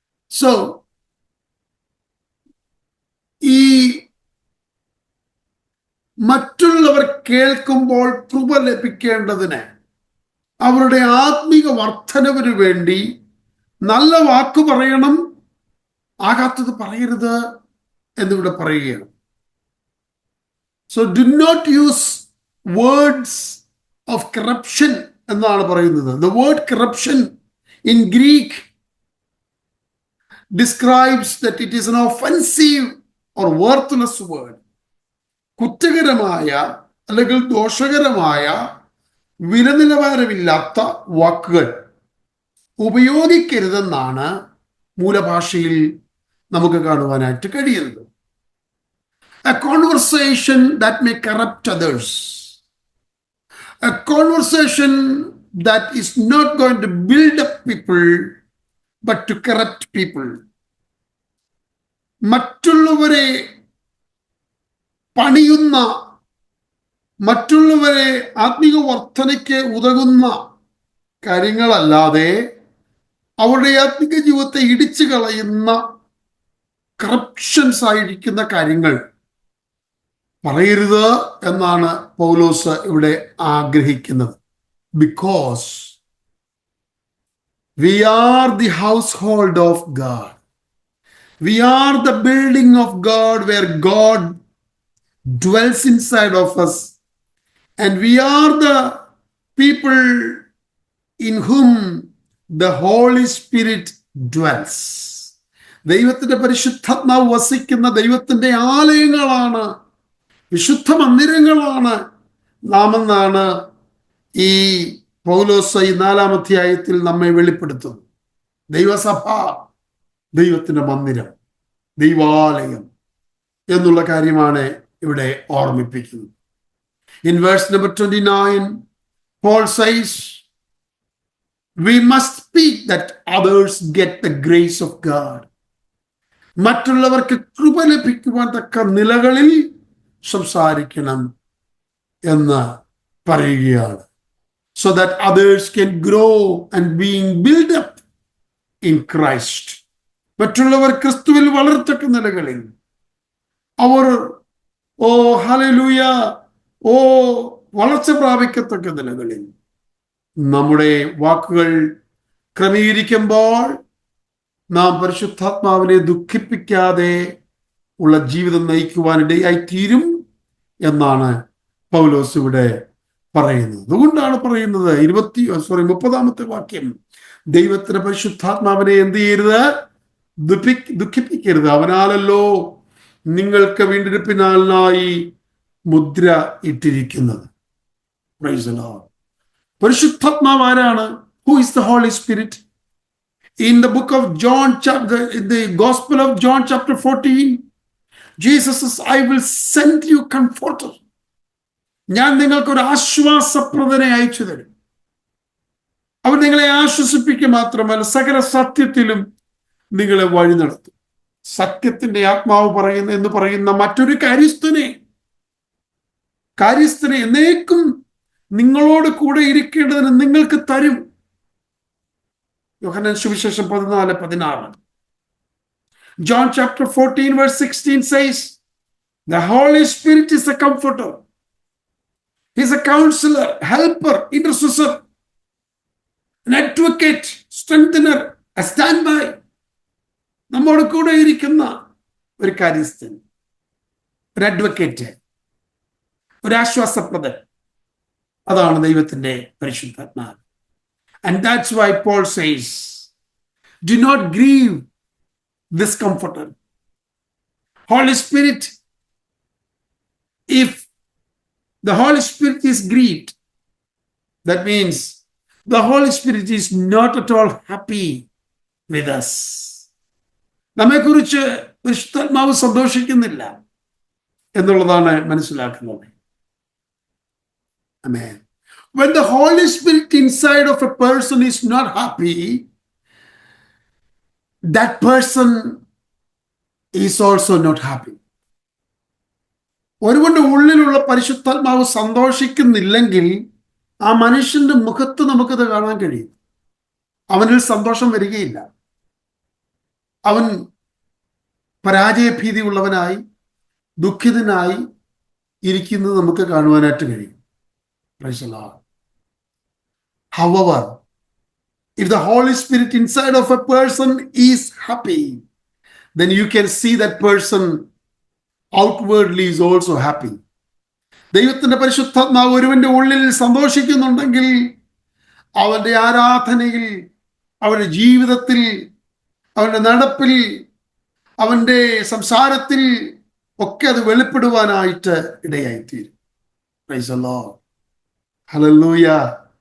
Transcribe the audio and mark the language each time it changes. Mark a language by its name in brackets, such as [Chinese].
[Malayalam] So ഈ മറ്റുള്ളവർ കേൾക്കുമ്പോൾ കൃപ ലഭിക്കേണ്ടതിന് അവരുടെ ആത്മീക വർധനവിന് വേണ്ടി നല്ല വാക്ക് പറയണം, ആകാത്തത് പറയരുത് എന്നിവിടെ പറയുകയാണ്. [English] so do not use words of corruption [Malayalam] എന്നാണ് പറയുന്നത്. [English] The word corruption in Greek describes that it is an offensive or worthless word. [Malayalam] കുറ്റകരമായ അല്ലെങ്കിൽ ദോഷകരമായ വിലനിലവാരമില്ലാത്ത വാക്കുകൾ ഉപയോഗിക്കരുതെന്നാണ് മൂലഭാഷയിൽ നമുക്ക് കാണുവാനായിട്ട് കഴിയുന്നത്. [English] A conversation that may corrupt others, a conversation that is not going to build up people but to corrupt people. [Malayalam] മറ്റുള്ളവരെ പണിയുന്ന, മറ്റുള്ളവരെ ആത്മീക വർധനയ്ക്ക് ഉതകുന്ന കാര്യങ്ങളല്ലാതെ അവരുടെ ആത്മീക ജീവിതത്തെ ഇടിച്ചു കളയുന്ന കറപ്ഷൻസ് ആയിരിക്കുന്ന കാര്യങ്ങൾ പറയരുത് എന്നാണ് പൗലോസ് ഇവിടെ ആഗ്രഹിക്കുന്നത്. [English] Because we are the household of God. We are the building of God where God dwells inside of us, and we are the people in whom the Holy Spirit dwells. [Malayalam] ദൈവത്തിന്റെ പരിശുദ്ധാത്മാവ് വസിക്കുന്ന ദൈവത്തിന്റെ ആലയങ്ങളാണ്, വിശുദ്ധ മന്ദിരങ്ങളാണ് നാം എന്നാണ് ഈ പൗലോസ് ഈ 4-ാം അധ്യായത്തിൽ നമ്മെ വെളിപ്പെടുത്തുന്നു. ദൈവസഭ, ദൈവത്തിന്റെ മന്ദിരം, ദൈവാലയം എന്നുള്ള കാര്യമാണ് ഇവിടെ ഓർമ്മിപ്പിക്കുന്നത്. [English] In verse number 29, Paul says, we must speak that others get the grace of God. [Malayalam] മറ്റുള്ളവർക്ക് കൃപ ലഭിക്കുവാൻ തക്ക നിലകളിൽ സംസാരിക്കണം എന്ന് പറയുകയാണ്. [English] So that others can grow and being built up in Christ. [Malayalam] മറ്റുള്ളവർ ക്രിസ്തുവിൽ വളർത്തക്ക നിലകളിൽ അവർ ഓ ഹല്ലേലൂയ, ഓ വളർച്ച പ്രാപിക്കത്തക്ക നിലകളിൽ നമ്മുടെ വാക്കുകൾ ക്രമീകരിക്കുമ്പോൾ നാം പരിശുദ്ധാത്മാവിനെ ദുഃഖിപ്പിക്കാതെ ഉള്ള ജീവിതം നയിക്കുവാനിടയായി തീരും എന്നാണ് പൗലോസ് ഇവിടെ പറയുന്നത്. അതുകൊണ്ടാണ് പറയുന്നത് 30 വാക്യം, ദൈവത്തിന്റെ പരിശുദ്ധാത്മാവിനെ എന്ത് ചെയ്യരുത്? ദുഃഖിപ്പിക്കരുത്. അവനാലല്ലോ നിങ്ങൾക്ക് വീണ്ടെടുപ്പിനായി മുദ്ര ഇട്ടിരിക്കുന്നത്. [English] Praise the Lord. [Malayalam] പരിശുദ്ധാത്മാവ് ആരാണ്? [English] Who is the Holy Spirit? In the book of John, in the Gospel of John chapter 14, Jesus says, I will send you comforter. [Malayalam] ഞാൻ നിങ്ങൾക്ക് ഒരു ആശ്വാസപ്രദനെ അയച്ചു തരും. അവൻ നിങ്ങളെ ആശ്വസിപ്പിക്കുക മാത്രമല്ല, സകല സത്യത്തിലും നിങ്ങളെ വഴി നടത്തും. സത്യത്തിന്റെ ആത്മാവ് എന്ന് പറയുന്ന മറ്റൊരു കാര്യസ്ഥനെ എന്നേക്കും നിങ്ങളോട് കൂടെ ഇരിക്കേണ്ടതിന് നിങ്ങൾക്ക് തരും. യോഹന്നാൻ സുവിശേഷം 14:16. [English] John chapter 14 verse 16 says, the Holy Spirit is a comforter. He is a counselor, helper, intercessor, an advocate, strengthener, a standby. [Malayalam] നമ്മോട് കൂടെ ഇരിക്കുന്ന ഒരു കാര്യസ്ഥൻ, ഒരു അഡ്വക്കേറ്റ്, ഒരു ആശ്വാസപ്രദൻ. അതാണ് ദൈവത്തിന്റെ പരിശുദ്ധാത്മാവ്. [English] And that's why Paul says, do not grieve this comforter. Holy Spirit, if the Holy Spirit is grieved, that means the Holy Spirit is not at all happy with us. [Malayalam] നമ്മെക്കുറിച്ച് പരിശുദ്ധാത്മാവ് സന്തോഷിക്കുന്നില്ല എന്നുള്ളതാണ് മനസ്സിലാക്കുന്നത്. ആമേൻ. [English] When the Holy Spirit inside of a person is not happy, that person is also not happy. [Malayalam] ഒരുവന്റെ ഉള്ളിലുള്ള പരിശുദ്ധാത്മാവ് സന്തോഷിക്കുന്നില്ലെങ്കിൽ ആ മനുഷ്യന്റെ മുഖത്ത് നമുക്കത് കാണാൻ കഴിയും. അവനിൽ സന്തോഷം വരികയില്ല. അവൻ പരാജയഭീതിയുള്ളവനായി ദുഃഖിതനായി ഇരിക്കുന്നത് നമുക്ക് കാണുവാനായിട്ട് കഴിയും. [English] Praise the Lord. However, if the Holy Spirit inside of a person is happy, then you can see that person outwardly is also happy. [Malayalam] ദൈവത്തിന്റെ പരിശുദ്ധാത്മാവ് ഒരുവന്റെ ഉള്ളിൽ സന്തോഷിക്കുന്നുണ്ടെങ്കിൽ അവന്റെ ആരാധനയിൽ, അവന്റെ ജീവിതത്തിൽ, അവന്റെ നടപ്പിൽ, അവന്റെ സംസാരത്തിൽ ഒക്കെ അത് വെളിപ്പെടുവാനായിട്ട് ഇടയായിത്തീരും. [English] Praise the Lord. [Malayalam] ഹല്ലേലൂയ.